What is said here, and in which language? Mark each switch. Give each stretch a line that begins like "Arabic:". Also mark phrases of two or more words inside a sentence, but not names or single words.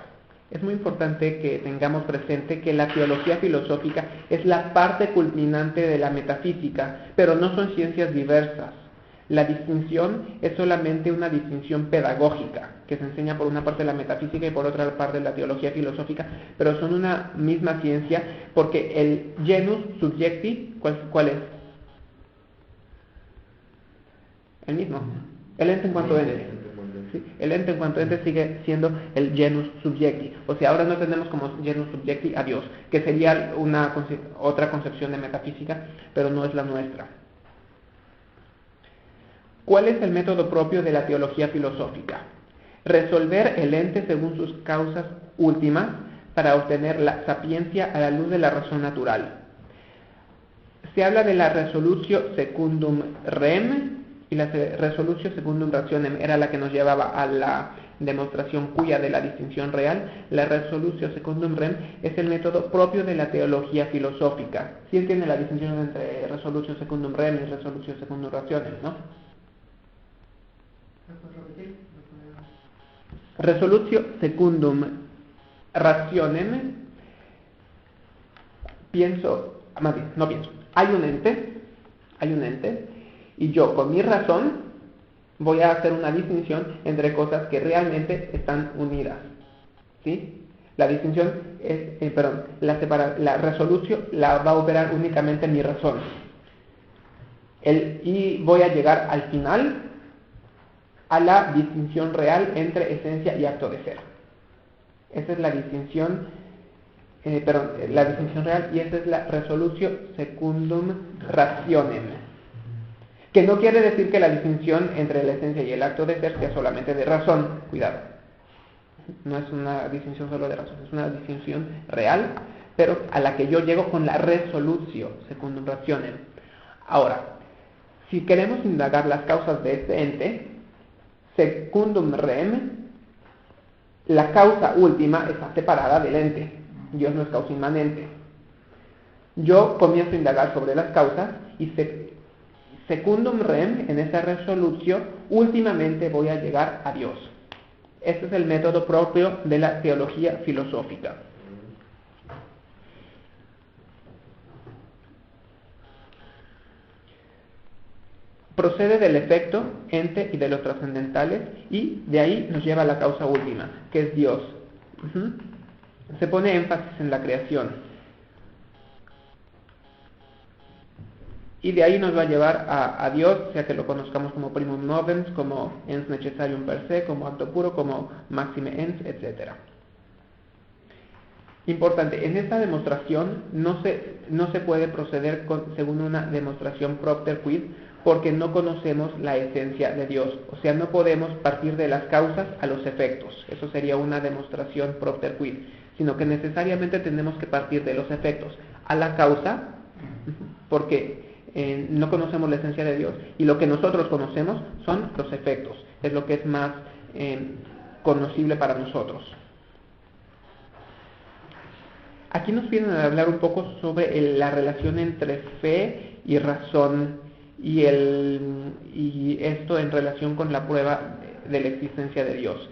Spanish: Es muy importante que tengamos presente que la teología filosófica es la parte culminante de la metafísica, pero no son ciencias diversas. La distinción es solamente una distinción pedagógica, que se enseña por una parte la metafísica y por otra parte la teología filosófica, pero son una misma ciencia, porque el
Latin: genus subjecti,
Spanish: ¿cuál es? El mismo. El ente en cuanto ente. ¿Sí? El ente en cuanto ente sigue siendo el
Latin: genus subjecti.
Spanish: O sea, ahora no tenemos como
Latin: genus subjecti
Spanish: a Dios, que sería otra concepción de metafísica, pero no es la nuestra. ¿Cuál es el método propio de la teología filosófica? Resolver el ente según sus causas últimas para obtener la sapiencia a la luz de la razón natural. Se habla de la
Latin: resolutio secundum rem,
Spanish: y la
Latin: resolutio secundum rationem
Spanish: era la que nos llevaba a la demostración cuya de la distinción real. La
Latin: resolutio secundum rem
Spanish: es el método propio de la teología filosófica. ¿Sí entiende la distinción entre
Latin: resolutio secundum rem
Spanish: y
Latin: resolutio secundum rationem,
Spanish: no?
Latin: Resolutio secundum rationem,
Spanish: hay un ente, y yo con mi razón voy a hacer una distinción entre cosas que realmente están unidas. ¿Sí? La distinción es, la resolución la va a operar únicamente mi razón. Y voy a llegar al final a la distinción real entre esencia y acto de ser. Esa es la distinción, la distinción real, y esa es la
Latin: resolutio secundum rationem.
Spanish: Que no quiere decir que la distinción entre la esencia y el acto de ser sea solamente de razón. Cuidado. No es una distinción solo de razón, es una distinción real, pero a la que yo llego con la
Latin: resolutio secundum rationem.
Spanish: Ahora, si queremos indagar las causas de este ente,
Latin: secundum rem,
Spanish: la causa última está separada del ente. Dios no es causa inmanente. Yo comienzo a indagar sobre las causas y
Latin: secundum rem,
Spanish: en esa resolutio, últimamente voy a llegar a Dios. Este es el método propio de la teología filosófica. Procede del efecto, ente y de los trascendentales, y de ahí nos lleva a la causa última, que es Dios. Se pone énfasis en la creación. Y de ahí nos va a llevar a Dios, sea que lo conozcamos como
Latin: primum novens,
Spanish: como
Latin: ens necessarium per se,
Spanish: como acto puro, como
Latin: maxime ens,
Spanish: etc. Importante, en esta demostración no se puede proceder según una demostración
Latin: propter quid,
Spanish: porque no conocemos la esencia de Dios. O sea, no podemos partir de las causas a los efectos. Eso sería una demostración
Latin: propter quid,
Spanish: sino que necesariamente tenemos que partir de los efectos a la causa, porque no conocemos la esencia de Dios, y lo que nosotros conocemos son los efectos. Es lo que es más conocible para nosotros. Aquí nos vienen a hablar un poco sobre la relación entre fe y razón y esto en relación con la prueba de la existencia de Dios.